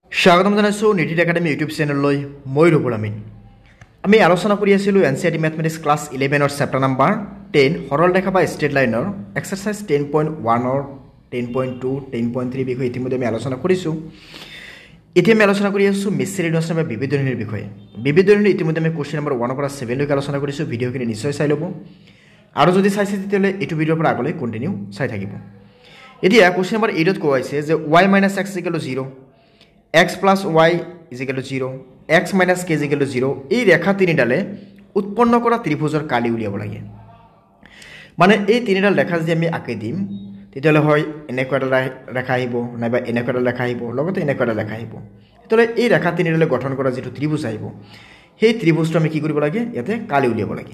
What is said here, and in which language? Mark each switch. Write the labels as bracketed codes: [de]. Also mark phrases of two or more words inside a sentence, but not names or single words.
[as] স্বাগতম জানাইছোঁ নিটিড একাডেমি ইউটিউব চেনেললৈ মই ৰবুল আমিন। আমি আলোচনা কৰি আছিলোঁ [en] NCERT mathematics class 11ৰ chapter number 10 [as] সৰল ৰেখা বা [en] straight lineৰ exercise 10.1ৰ [as] 10.2 10.3 বিষয়ে ইতিমধ্যে আমি আলোচনা কৰিছোঁ। এতিয়া আমি আলোচনা কৰি আছোঁ [en] messy radiation [as] বা বিবিধ দৈৰ্ঘ্যৰ বিষয়ে। বিবিধ দৈৰ্ঘ্য ইতিমধ্যে আমি [en] question number [as] 1 পৰা 7 লৈকে আলোচনা কৰিছোঁ। ভিডিঅ'খিনি নিশ্চয় চাই ল'ব আৰু যদি চাইছে তেতিয়াহ'লে এইটো ভিডিঅ'ৰ পৰা আগলৈ কণ্টিনিউ চাই থাকিব। এতিয়া [en] question number [as] 8ত কোৱা হৈছে যে [en] y - x = 0, x plus y = 0, x minus k = 0 [as] এই ৰেখা তিনিডালে উৎপন্ন কৰা ত্ৰিভুজৰ কালি উলিয়াব লাগে। মানে এই তিনিডাল ৰেখা যদি আমি আঁকি দিম তেতিয়াহ'লে হয় এনেকুৱা এটা ৰেখা আহিব নাইবা এনেকুৱা এটা ৰেখা আহিব লগতে এনেকুৱা এটা ৰেখা আহিব। তেতিয়াহ'লে এই ৰেখা তিনিডালে গঠন কৰা যিটো ত্ৰিভুজ আহিব সেই ত্ৰিভুজটো আমি কি কৰিব লাগে ইয়াতে কালি উলিয়াব লাগে।